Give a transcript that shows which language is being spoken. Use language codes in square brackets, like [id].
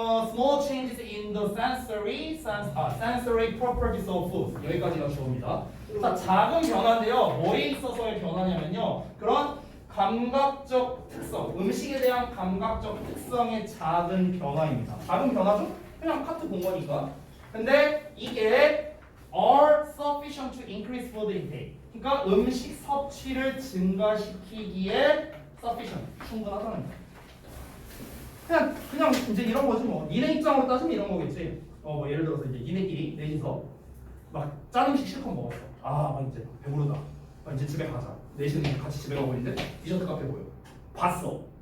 [en] small changes in the sensory properties of food. [ko] 여기까지가 주어입니다. 자 작은 변화인데요. 뭐에 있어서의 변화냐면요. 그런 감각적 특성, 음식에 대한 감각적 특성의 작은 변화입니다. 작은 변화죠? 그냥 카트 본 거니까. 근데 이게 [en] are sufficient to increase food intake. [ko] 그러니까 음식 섭취를 증가시키기에 sufficient, 충분하다는 거야. 그냥 이제 이런 거지 뭐. 니네 입장으로 따지면 이런 거겠지. 뭐 예를 들어서 이제 니네끼리 넷이서 막 짠 음식 실컷 먹었어. 막 이제 배부르다. 이제 집에 가자. 넷이는 같이 집에 가고 있는데 디저트 카페 보여. 봤어.